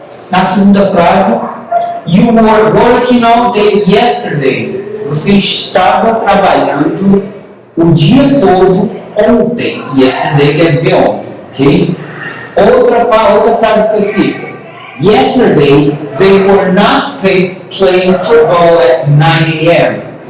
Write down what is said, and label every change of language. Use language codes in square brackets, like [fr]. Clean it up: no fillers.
[pt] Na segunda frase, [en] you were working all day yesterday. [pt] Você estava trabalhando o dia todo ontem. Yesterday quer dizer ontem, ok? Outra frase específica. [en] Yesterday, they were not playing football at 9 a.m.